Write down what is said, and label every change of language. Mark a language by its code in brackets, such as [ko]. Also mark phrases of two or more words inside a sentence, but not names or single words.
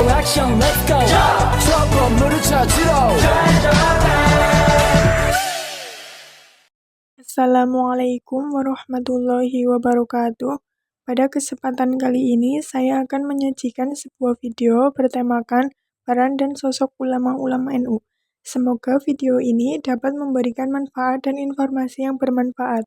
[ko] 액션 [en] let's go [ko] 저 건물을 찾으러 [ar] السلام عليكم ورحمة الله وبركاته. [id] Pada kesempatan kali ini, saya akan menyajikan sebuah video bertemakan peran dan sosok ulama-ulama NU. Semoga video ini dapat memberikan manfaat dan informasi yang bermanfaat.